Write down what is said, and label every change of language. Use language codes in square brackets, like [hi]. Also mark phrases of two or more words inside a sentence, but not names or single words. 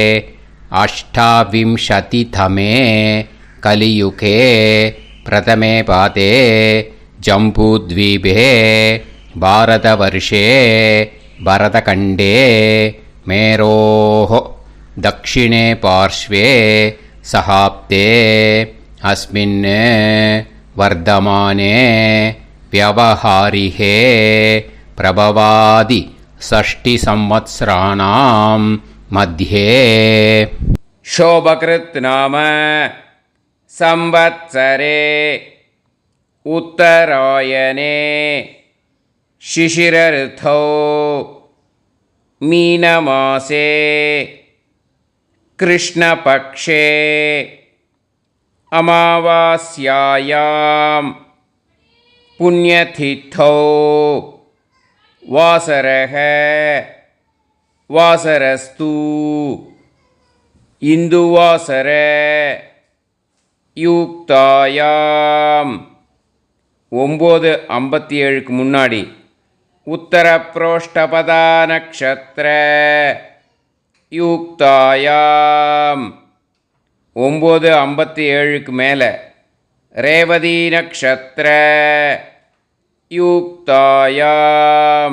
[sa] अष्टाविंशतितमे कलियुगे प्रथमे पादे जम्बूद्वीपे भारतवर्षे भरतखण्डे मेरोः दक्षिणे पार्श्वे शकाब्दे अस्मिन् वर्तमाने व्यावहारिके प्रभवादि षष्टि संवत्सराणां मध्ये. शोभकृत् नाम संवत्सरे उत्तरायणे शिशिरऋतौ मीनमासे कृष्णपक्षे अमावास्यायां पुण्यतिथौ वासरः वासरस्तु இந்துவாசர युक्तायाम् 9:57 முன்னாடி उत्तर प्रोष्ठपदा नक्षत्र युक्तायाम् 9:57 மேலே रेवती नक्षत्र युक्तायाम्.